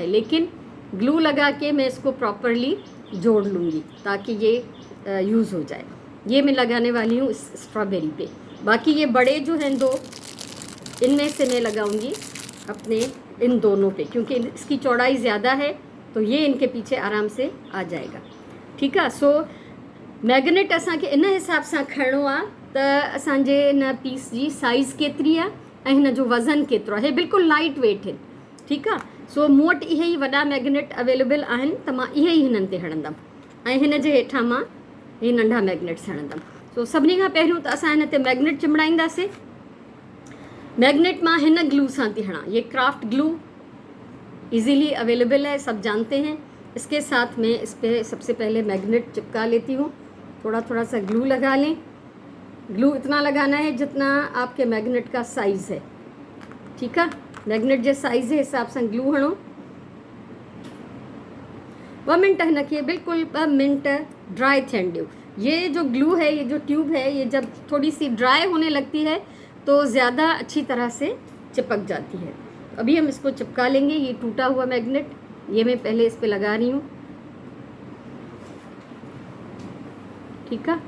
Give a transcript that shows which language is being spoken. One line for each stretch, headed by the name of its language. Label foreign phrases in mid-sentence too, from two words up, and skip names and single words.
Urdu: لیکن گلو لگا کے میں اس کو پراپرلی جوڑ لوں گی، تاکہ یہ یوز ہو جائے. یہ میں لگانے والی ہوں اس سٹرابیری پہ۔ باقی یہ بڑے جو ہیں 2، ان میں سے میں لگاؤں گی اپنے ان دونوں پہ، کیونکہ اس کی چوڑائی زیادہ ہے، تو یہ ان کے پیچھے آرام سے آ جائے گا. ٹھیک ہے,
Sindhi: सो मैग्नेट असांखे इन हिसाब सां खणणो आहे त असांजे इन पीस जी साइज़ केतिरी आहे ऐं हिन जो वज़न केतिरो आहे। बिल्कुलु
English: light weight
Sindhi: आहिनि। ठीकु आहे, सो मूं वटि इहे ई वॾा मैग्नेट अवेलेबल आहिनि, त मां इहे ई हिननि ते हणंदमि ऐं हिन जे हेठां मां इहे नंढा मैग्नेट्स हणंदमि। सो सभिनी खां पहिरियों त असां हिन ते मैग्नेट चिमड़ाईंदासीं। मैग्नेट मां हिन ग्लू सां थी हणा।
Urdu: یہ
English: craft glue easily available
Urdu: ہے، سب جانتے ہیں. اس کے ساتھ میں اس پر سب سے پہلے میگنیٹ چپکا لیتی ہوں. تھوڑا تھوڑا سا گلو لگا لیں۔ گلو اتنا لگانا ہے جتنا آپ کے میگنیٹ کا سائز ہے، ٹھیک ہے.
Sindhi: मैग्नेट जे साइज़ जे हिसाब से ग्लू हणो। 2 मिनट हिनखे बिल्कुलु 2 मिनट ड्राई थियण ॾियो।
Urdu: یہ جو گلو ہے، یہ جو ٹیوب ہے، یہ جب تھوڑی سی ڈرائی ہونے لگتی ہے تو زیادہ اچھی طرح سے چپک جاتی ہے. ابھی ہم اس کو چپکا لیں گے. یہ ٹوٹا ہوا میگنیٹ یہ میں پہلے اس پہ لگا رہی ہوں، ٹھیک ہے.